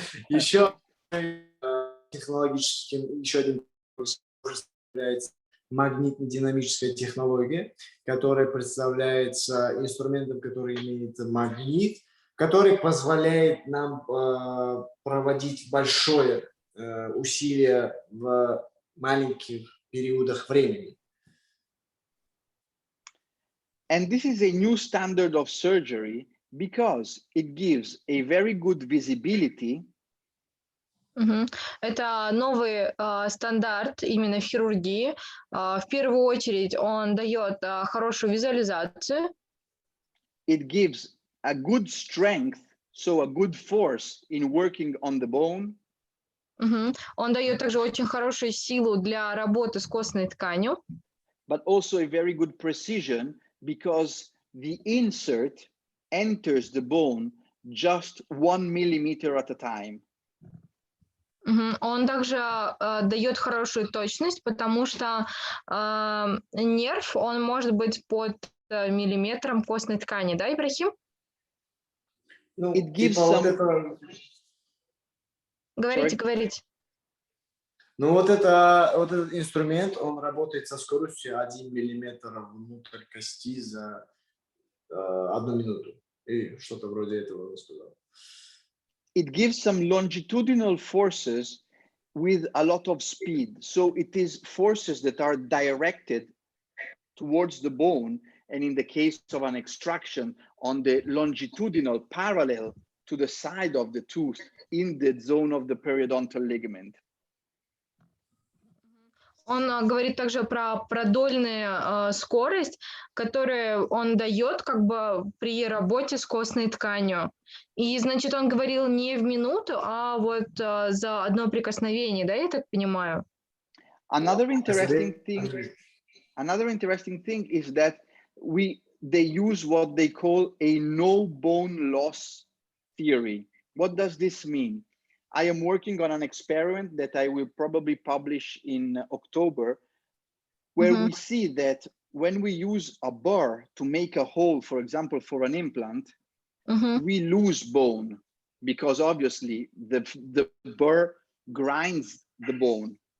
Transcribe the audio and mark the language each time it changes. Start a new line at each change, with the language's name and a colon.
Russian: Еще технологическим, еще один является магнитно-динамическая технология, которая представляется инструментом, который имеет магнит, который позволяет нам проводить большое усилие в маленьких периодах времени.
English: And this is a new standard of surgery because it gives a very good visibility.
Russian: Это новый стандарт именно в хирургии. В первую очередь он дает хорошую визуализацию.
English: It gives a good strength, so a good force in working on the bone.
Russian: Он дает также очень хорошую силу для работы с костной тканью.
English: But also a very good precision because the insert enters the bone just 1 millimeter at a time.
Russian: Он также дает хорошую точность, потому что нерв, он может быть под миллиметром костной ткани, да, Ибрахим? Ну,
English: It gives
Russian: типа
English: some...
Russian: Говорите. Ну, вот этот инструмент, он работает со скоростью 1 миллиметр внутрь кости за 1 минуту. И что-то вроде этого он сказал.
English: It gives some longitudinal forces with a lot of speed. So it is forces that are directed towards the bone, and in the case of an extraction, on the longitudinal parallel to the side of the tooth in the zone of the periodontal ligament.
Russian: Он говорит также про продольную скорость, которую он дает как бы при работе с костной тканью. И, значит, он говорил не в минуту, а вот за одно прикосновение, да, я так понимаю?
English: Another interesting thing is that they use what they call a no bone loss theory. What does this mean? I am working on an experiment that I will probably publish in October, where we see that when we use a burr to make a hole, for example, for an implant, we lose bone because obviously the burr grinds the bone.